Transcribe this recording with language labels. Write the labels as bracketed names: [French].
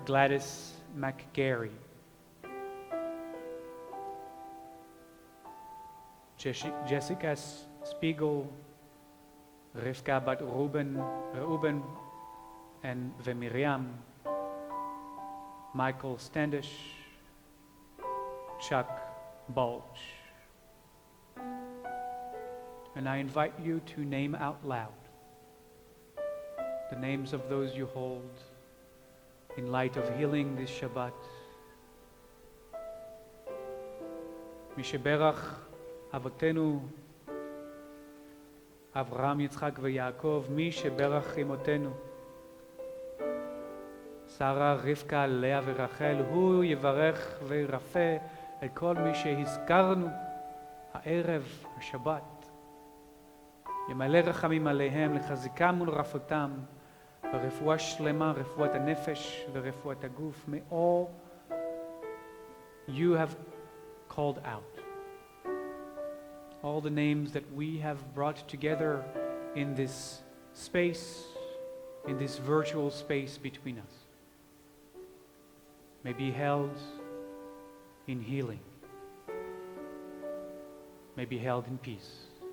[English] Gladys McGarry, Jessica Spiegel, Rivka Bat Reuben and Miriam, Michael Standish, Chuck Bulge. And I invite you to name out loud the names of those you hold in light of healing this Shabbat. [Hebrew] Misheberach Avotenu Avraham, Yitzchak וYaakov, מי שברך אמותינו שרה, רבקה, לאה ורחל, הוא יברך וירפא את כל מי שהזכרנו הערב, השבת. ימלא רחמים עליהם, לחזקם ולרפאותם, ברפואה שלמה, רפואת הנפש ורפואת הגוף. [English] May all you have called out, all the names that we have brought together in this space, in this virtual space between us, may be held in healing, may be held in peace.